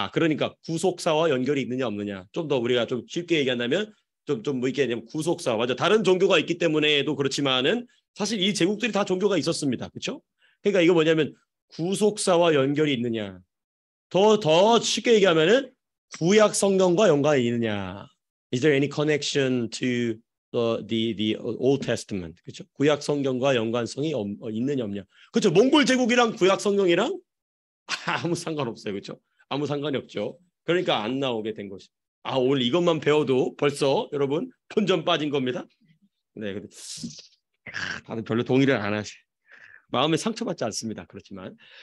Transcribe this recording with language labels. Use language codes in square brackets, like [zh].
[ko] 그러니까 구속사와 연결이 있느냐 없느냐. 좀 더 우리가 좀 쉽게 얘기한다면 뭐 이렇게 구속사 맞아. 다른 종교가 있기 때문에도 그렇지만은 사실 이 제국들이 다 종교가 있었습니다. 그렇죠? 그러니까 이거 뭐냐면 구속사와 연결이 있느냐. 더 쉽게 얘기하면은 구약 성경과 연관이 있느냐. [en] Is there any connection to the Old Testament? [ko] 그렇죠? 구약 성경과 연관성이 있느냐 없냐. 그렇죠? 몽골 제국이랑 구약 성경이랑 아무 상관없어요. 그렇죠? 아무 상관이 없죠. 그러니까 안 나오게 된 것이. 오늘 이것만 배워도 벌써 여러분 본전 빠진 겁니다. 네, 근데 다들 별로 동의를 안 하시. 마음에 상처받지 않습니다. 그렇지만